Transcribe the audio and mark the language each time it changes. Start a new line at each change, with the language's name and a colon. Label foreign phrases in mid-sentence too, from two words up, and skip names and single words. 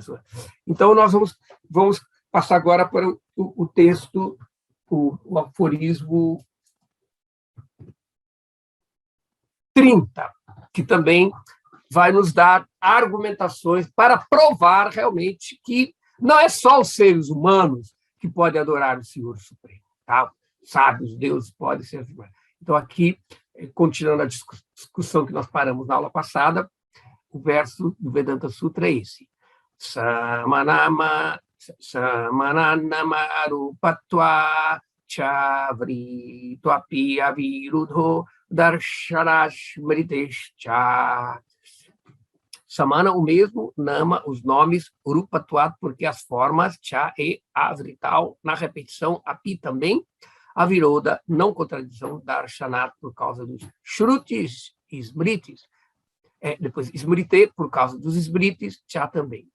Portuguese: Então, nós vamos passar agora para o texto, o aforismo 30, que também vai nos dar argumentações para provar realmente que não é só os seres humanos que podem adorar o Senhor Supremo. Tá? Sábios, deuses podem ser... Então, aqui, continuando a discussão que nós paramos na aula passada, o verso do Vedanta Sutra é esse.
Sanskrit: समानाम अरुपत्व चव्रि त्वपि अविरुधो दर्शनश्मृतेश्च.
Portuguese: Samana, o mesmo, nama, os nomes, rupatvat, porque as formas, cha e avrital, na repetição, api também, aviroda, não contradição, darshanat, por causa dos shrutis e smritis, depois smrite, por causa dos smritis, cha também.